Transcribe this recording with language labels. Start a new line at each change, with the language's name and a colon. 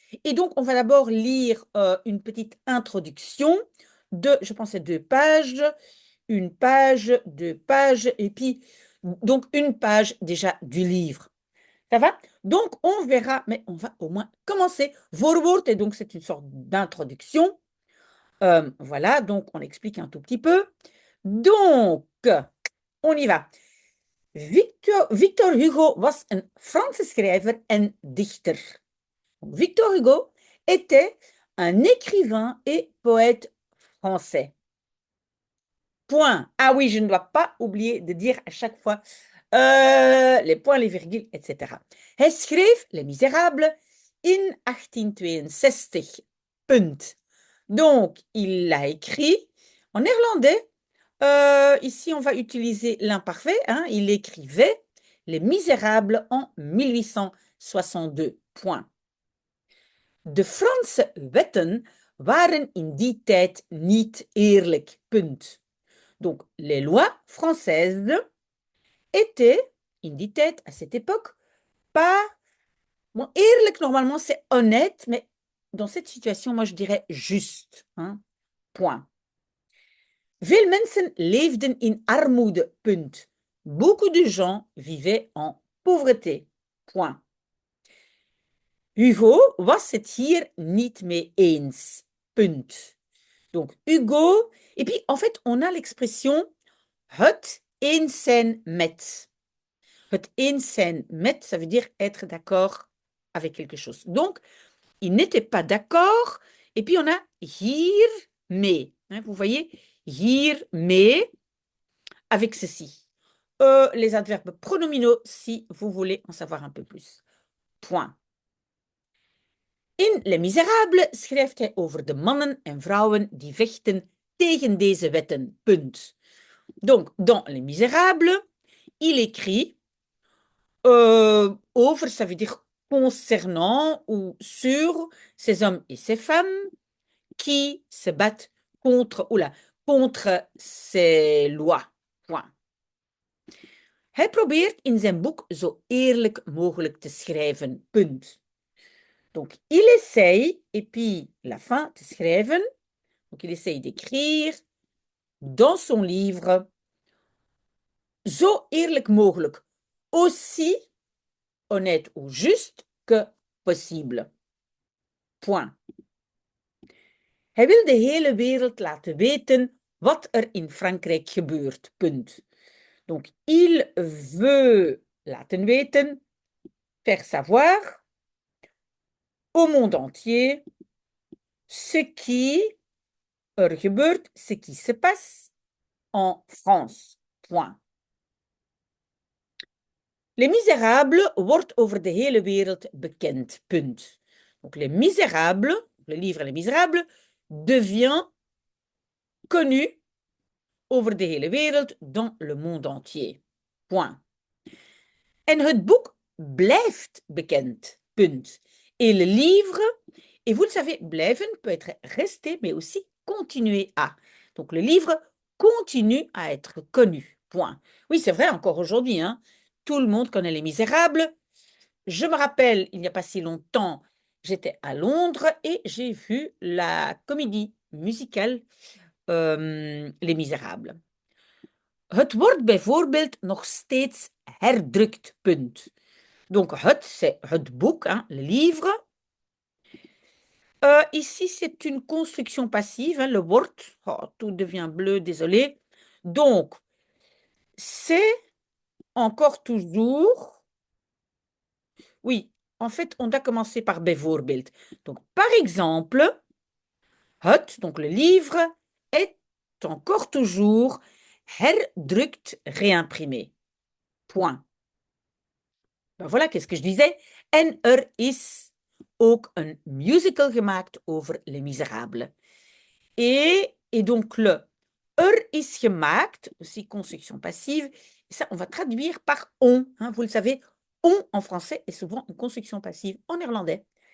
French: Et donc, on va d'abord lire une petite introduction de, je pense, c'est 2 pages, une page, 2 pages, et puis donc une page déjà du livre. Ça va? Donc, on verra, mais on va au moins commencer. Voorwoord, et donc c'est une sorte d'introduction. Voilà, donc on explique un tout petit peu. Donc, on y va.
Dutch: Victor Hugo was een Franse schrijver en dichter.
French: Victor Hugo était un écrivain et poète français. Point. Ah oui, je ne dois pas oublier de dire à chaque fois les points, les virgules, etc.
Dutch: Hij schreef Les Misérables in 1862. Punt.
French: Donc, il l'a écrit en néerlandais. Ici, on va utiliser l'imparfait. Hein. Il écrivait Les Misérables en 1862. Point.
Dutch: De Franse wetten waren in die tijd niet eerlijk. Punt.
French: Donc, les lois françaises étaient,
Dutch: in die tijd,
French: à cette époque, pas... Bon, eerlijk, normalement, c'est honnête, mais dans cette situation, moi, je dirais juste. Hein, point.
Dutch: Veel mensen leefden in armoede. Punt.
French: Beaucoup de gens vivaient en pauvreté. Point.
Dutch: Hugo was het hier niet mee eens. Punt.
French: Donc, Hugo... Et puis, en fait, on a l'expression
Dutch: het eens zijn met. Het eens zijn met,
French: ça veut dire être d'accord avec quelque chose. Donc, il n'était pas d'accord. Et puis, on a hiermee. Hein, vous voyez, hiermee avec ceci. Les adverbes pronominaux, si vous voulez en savoir un peu plus. Point.
Dutch: In Les Misérables schrijft hij over de mannen en vrouwen die vechten tegen deze wetten. Punt.
French: Donc, dans Les Misérables, il écrit over, ça veut dire concernant ou sur ces hommes et ces femmes qui se battent contre ces lois. Point.
Dutch: Hij probeert in zijn boek zo eerlijk mogelijk te schrijven. Punt.
French: Donc, il essaye, et puis la fin,
Dutch: te schrijven.
French: Donc, il essaye d'écrire dans son livre
Dutch: zo eerlijk mogelijk.
French: Aussi honnête ou juste que possible. Point.
Dutch: Hij wil de hele wereld laten weten wat er in Frankrijk gebeurt. Punt.
French: Donc, il veut
Dutch: laten weten,
French: faire savoir au monde entier ce qui
Dutch: er gebeurt,
French: ce qui se passe en France. Point.
Dutch: Les Misérables wordt over de hele wereld bekend. Punt.
French: Donc, Les Misérables, le livre Les Misérables, devient connu
Dutch: over de hele wereld,
French: dans le monde entier. Point.
Dutch: En het boek blijft bekend. Punt.
French: Et le livre, et vous le savez, blijven peut être rester, mais aussi continuer à. Donc le livre continue à être connu. Point. Oui, c'est vrai encore aujourd'hui, hein. Tout le monde connaît Les Misérables. Je me rappelle, il n'y a pas si longtemps, j'étais à Londres et j'ai vu la comédie musicale Les Misérables.
Dutch: Het wordt bijvoorbeeld nog steeds herdrukt. Punt.
French: Donc, c'est
Dutch: het boek,
French: hein, le livre. Ici, c'est une construction passive, hein, le wordt. Oh, tout devient bleu, désolé. Donc, c'est encore toujours. Oui, en fait, on doit commencer par bijvoorbeeld. Donc, par exemple, het, donc le livre, est encore toujours herdrukt, réimprimé. Point. Ben voilà, qu'est-ce que je disais?
Dutch: En is ook een musical gemaakt over Les Misérables.
French: Et donc le
Dutch: is gemaakt,
French: aussi construction passive, ça on va traduire par on, hein, vous le savez, on en français est souvent une construction passive en néerlandais.